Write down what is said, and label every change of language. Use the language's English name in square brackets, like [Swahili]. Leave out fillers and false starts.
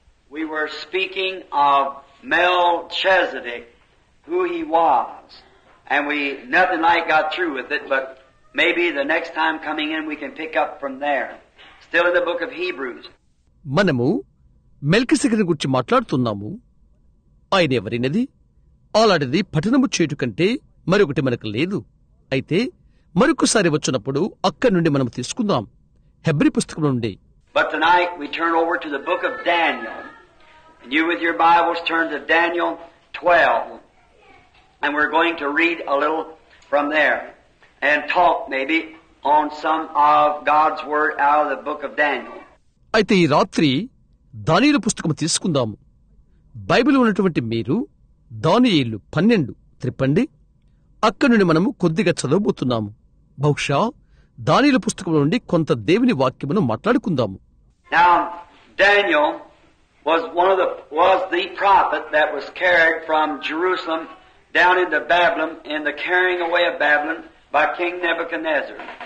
[English] We were speaking of Melchizedek, who he was, and we nothing like got through with it, but maybe the next time coming in we can pick up from there. Still in the book of Hebrews. [Telugu] మనము మెల్కిసెదెకుని గురించి మాట్లాడుతున్నాము. ఆయన ఎవరినది? అలాంటిది పఠనము చేయుట కంటే మరొకటి మనకు లేదు. అయితే మరొకసారి వచ్చినప్పుడు అక్కడి నుండి మనం తీసుకుందాం. హెబ్రీ పుస్తకం నుండి. [English] But tonight we turn over to the book of Daniel. And you with your Bibles turn to Daniel 12. And we're going to read a little from there and talk maybe on some of God's word out of the book of Daniel. [Telugu] అయితే ఈ రాత్రి దానియేలు పుస్తకం తీసుకుందాము. Bible ఉన్నటువంటి మీరు దానియేలు 12 త్రిప్పండి. అక్కడి నుండి మనము కొద్దిగా చదవబోతున్నాము. బహుశా దానియేలు పుస్తకం నుండి కొంత దేవుని వాక్యమును మాట్లాడుకుందాము. [English] Now Daniel was the prophet that was carried from Jerusalem down into Babylon in the carrying away of Babylon by King Nebuchadnezzar.